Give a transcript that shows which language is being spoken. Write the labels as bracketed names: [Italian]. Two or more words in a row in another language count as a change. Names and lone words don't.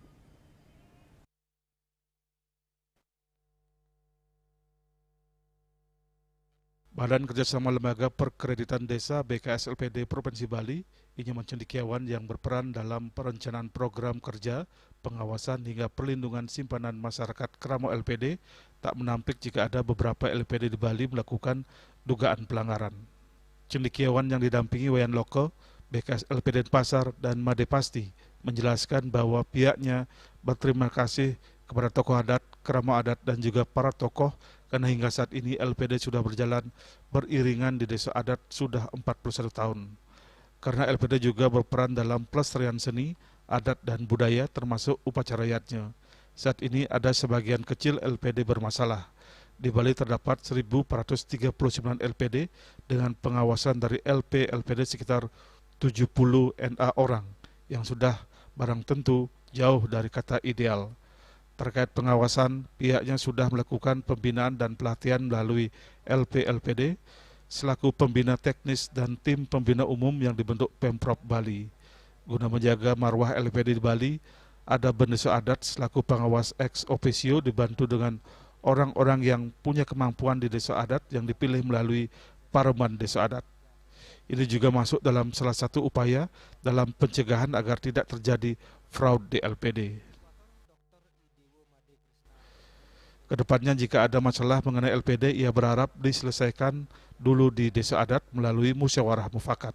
[Indonesian] Badan Kerjasama Lembaga Perkreditan Desa BKS LPD Provinsi Bali ingin cendekiawan yang berperan dalam perencanaan program kerja, pengawasan hingga perlindungan simpanan masyarakat Kramo LPD tak menampik jika ada beberapa LPD di Bali melakukan dugaan pelanggaran. Cendekiawan yang didampingi Wayan Loko, BKS LPD Denpasar dan Made Pasti menjelaskan bahwa pihaknya berterima kasih kepada tokoh adat, Kramo adat dan juga para tokoh karena hingga saat ini LPD sudah berjalan beriringan di desa adat sudah 41 tahun. Karena LPD juga berperan dalam pelestarian seni, adat dan budaya termasuk upacara adatnya. Saat ini ada sebagian kecil LPD bermasalah. Di Bali terdapat 1.439 LPD dengan pengawasan dari LPD sekitar 70 NA orang yang sudah barang tentu jauh dari kata ideal. Terkait pengawasan, pihaknya sudah melakukan pembinaan dan pelatihan melalui LPD selaku pembina teknis dan tim pembina umum yang dibentuk Pemprov Bali. Guna menjaga marwah LPD di Bali, ada Bendesa Adat selaku pengawas [Latin] ex officio [Indonesian] dibantu dengan orang-orang yang punya kemampuan di desa adat yang dipilih melalui Parlemen Desa Adat. Ini juga masuk dalam salah satu upaya dalam pencegahan agar tidak terjadi fraud di LPD. Kedepannya jika ada masalah mengenai LPD, ia berharap diselesaikan dulu di desa adat melalui musyawarah mufakat.